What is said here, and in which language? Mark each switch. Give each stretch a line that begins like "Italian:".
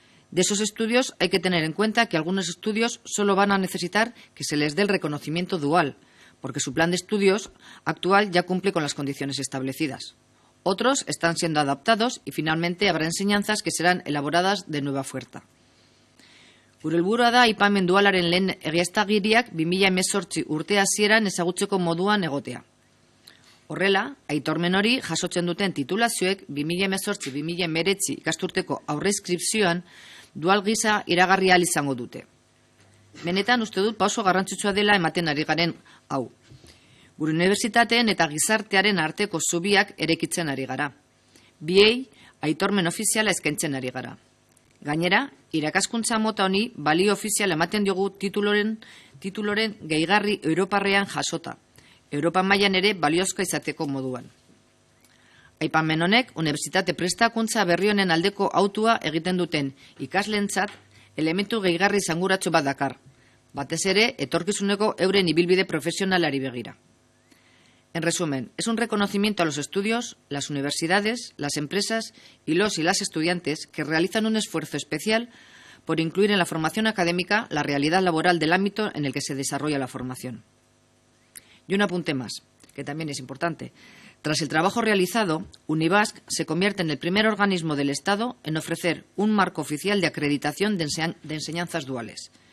Spanish: De esos estudios hay que tener en cuenta que algunos estudios solo van a necesitar que se les dé el reconocimiento dual, porque su plan de estudios actual ya cumple con las condiciones establecidas. Otros están siendo adaptados y finalmente habrá enseñanzas que serán elaboradas de nueva oferta.
Basque: Gure helburua da aipamen dualaren lehen egiaztagiriak 2018 urte hasieran ezagutzeko moduan egotea. Horrela, aitormen hori jasotzen duten titulazioek 2018-2019 ikasturteko aurreinskripzioan dual gisa iragarri ahal izango dute. Benetan uste dut pauso garrantzitsua dela ematen ari garen hau. Gure unibertsitateen eta gizartearen arteko zubiak erekitzen ari gara. Biei aitormen ofiziala eskaintzen ari gara. Gainera, irakaskuntza mota honi balio ofizial ematen diogu tituloren gehigarri europarrean jasota. Europa mailan ere baliozkoa izateko moduan. Aipamen honek, unibertsitate prestakuntza berri honen aldeko autua egiten duten ikasleentzat elementu gehigarri zanguratxo bat dakar, batez ere etorkizuneko euren ibilbide profesionalari begira.
Spanish: En resumen, es un reconocimiento a los estudios, las universidades, las empresas y los y las estudiantes que realizan un esfuerzo especial por incluir en la formación académica la realidad laboral del ámbito en el que se desarrolla la formación. Y un apunte más, que también es importante. Tras el trabajo realizado, Unibasq se convierte en el primer organismo del Estado en ofrecer un marco oficial de acreditación de enseñanzas duales.